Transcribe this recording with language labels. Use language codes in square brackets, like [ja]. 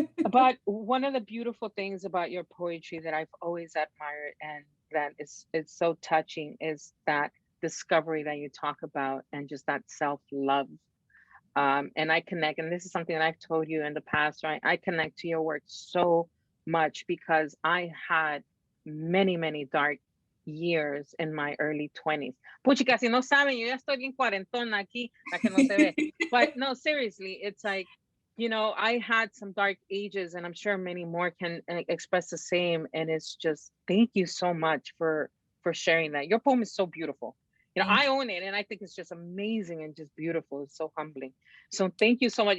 [en] But one of the beautiful things about your poetry that I've always admired, and that it's so touching, is that discovery that you talk about, and just that self-love. And I connect, and this is something that I've told you in the past, right? I connect to your work so much because I had many, many dark years in my early 20s. [es] Puchica, si no saben, yo ya estoy bien cuarentona aquí, la que no se ve. [en] But no, seriously, it's like, I had some dark ages, and I'm sure many more can express the same. And it's just, thank you so much for sharing that. Your poem is so beautiful. I own it, and I think it's just amazing and just beautiful. It's so humbling. So thank you so much.